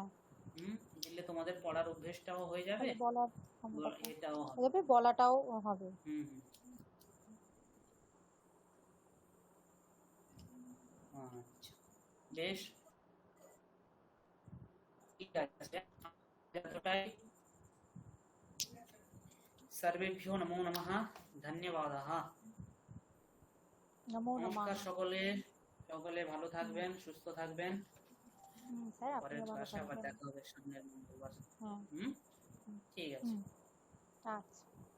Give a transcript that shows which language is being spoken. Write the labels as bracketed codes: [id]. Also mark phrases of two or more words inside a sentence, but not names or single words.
[bn] দিলে তোমাদের পড়ার অভ্যেসটাও হয়ে যাবে, বলার এটাও হবে। হবে, বলাটাও হবে। আচ্ছা, বেশ, ঠিক আছে, এতটাই। [sa] सर्वेभ्यो नमो नमः, धन्यवादः। [bn] নমো নমঃ। নমস্কার সকলে, সকলে ভালো থাকবেন, সুস্থ থাকবেন। স্যার পরের আপনিও ভালো ক্লাসে আবার থাকবেন। দেখা হবে সামনের মঙ্গলবার। হ্যাঁ ঠিক আছে। আচ্ছা।